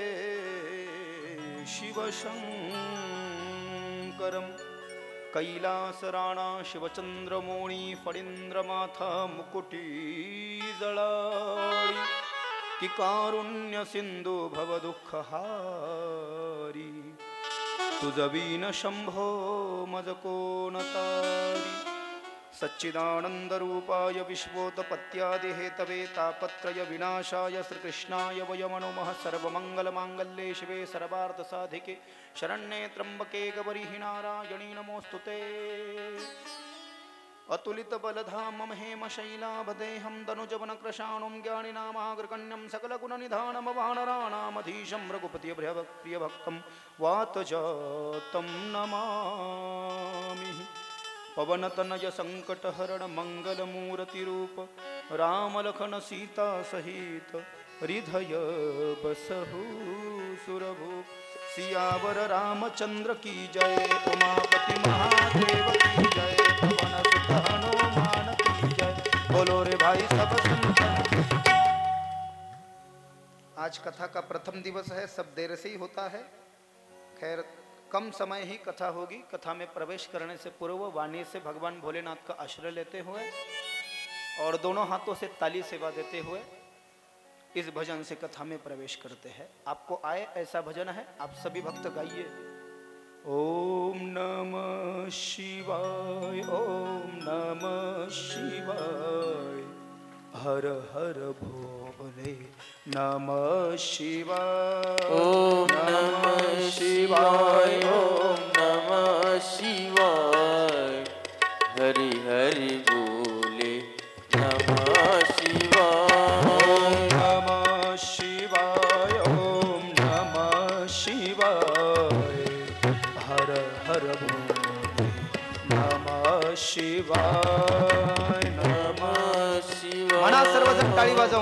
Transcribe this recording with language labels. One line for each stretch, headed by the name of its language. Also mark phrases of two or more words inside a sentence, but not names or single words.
Marathi: शिवशङ्करं कैलासराणा शिवचन्द्रमौळि फणीन्द्रमाथा मुकुटीजळाळि कि कारुण्य सिंधु भवदुःखहारी तुझवीन शंभो मज कोण तारी
Sanskrit: सच्चिदानंदरूपाय विश्वोत्पत्त्यादि हेतवे तापत्रय विनाशाय श्रीकृष्णाय वयं नमः सर्वमंगलमांगल्ये शिवे सर्वार्थसाधिके शरण्ये त्र्यंबके गौरी नारायणी नमोस्तुते अतुलित बलधाम हेम शैलाभदेहं दनुजवनकृशाणुं ज्ञानिनामाग्रगण्यं सकलगुणनिधानं वानराणामधीशं रघुपति प्रियभक्तं वातजातं
Hindi: नमामि पवनतनय संकटहरण मंगलमूर्तिरूप रामलखन सीता सहित हृदय बसहु सुरभु सियावर रामचंद्र की जय उमापति महादेव की जय पवन सुत हनुमान की जय बोलो रे भाई सब संतन। आज कथा का प्रथम दिवस है, सब देर से ही होता है। खैर कम समय ही कथा होगी। कथा में प्रवेश करने से पूर्व वाणी से भगवान भोलेनाथ का आश्रय लेते हुए और दोनों हाथों से ताली सेवा देते हुए इस भजन से कथा में प्रवेश करते हैं। आपको आए ऐसा भजन है, आप सभी भक्त गाइए। ओम नमः शिवाय ओम नमः शिवाय हर हर भोले नमः शिवाय ओम नमः शिवाय ओम नमः शिवाय हरि हरि बोले नमः शिवाय ओम नमः शिवाय ओम नमः शिवाय हर हर भोले नमः शिवाय नमः शिवाय
Marathi: म्हणा सर्वजण टाळी वाजवून